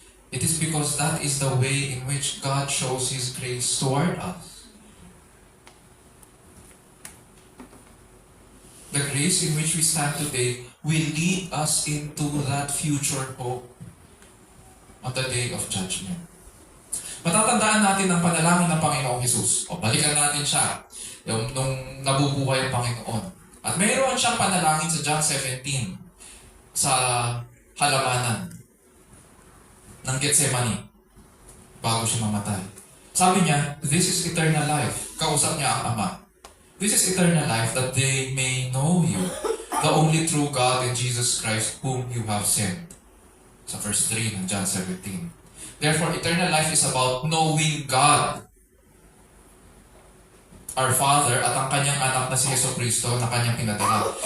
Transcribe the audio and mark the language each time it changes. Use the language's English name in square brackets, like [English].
[English] It is because that is the way in which God shows His grace toward us. The grace in which we stand today will lead us into that future hope on the day of judgment. [Filipino] Matatandaan natin ang panalangin ng Panginoong Jesus. O balikan natin siya nung nabubuhay ang Panginoon. At mayroon siyang panalangin sa John 17 sa halamanan ng Gethsemane bago siya mamatay. [English] Sabi niya, this is eternal life. [Filipino] Kausap niya ang Ama. [English] This is eternal life, that they may know you, the only true God and Jesus Christ whom you have sent. [Filipino] Sa verse 3 ng John 17. [English] Therefore, eternal life is about knowing God, our Father, [Filipino] at ang kanyang anak na si Jesucristo na kanyang pinadala.